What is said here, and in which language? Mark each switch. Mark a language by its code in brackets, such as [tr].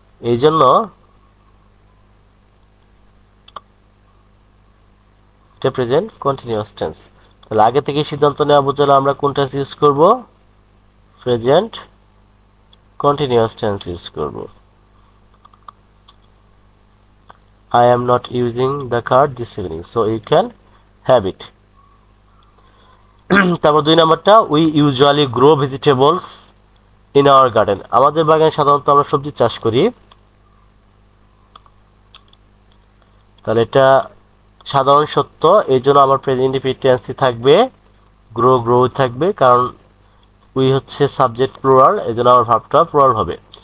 [bn] এই জন্য এটা প্রেজেন্ট কন্টিনিউয়াস টেন্স। তাহলে আগে থেকে সিদ্ধান্ত নেওয়া বোঝালে আমরা কোন টেন্স ইউজ করব? প্রেজেন্ট কন্টিনিউয়াস টেন্স ইউজ করব। [en] I am not using the card this evening so you can have it. [bn] তারপর 2 নাম্বারটা, [en] we usually grow vegetables in our garden. [bn] আমাদের বাগানে সাধারণত আমরা সবজি চাষ করি। তাহলে এটা সাধারণ সত্য, এই জন্য আমার প্রেজেন্ট ইনডিফিনিট টেন্সই থাকবে, গ্রো থাকবে, কারণ উই হচ্ছে সাবজেক্ট প্লুরাল, এই জন্য আমার ভার্বটা প্লুরাল হবে।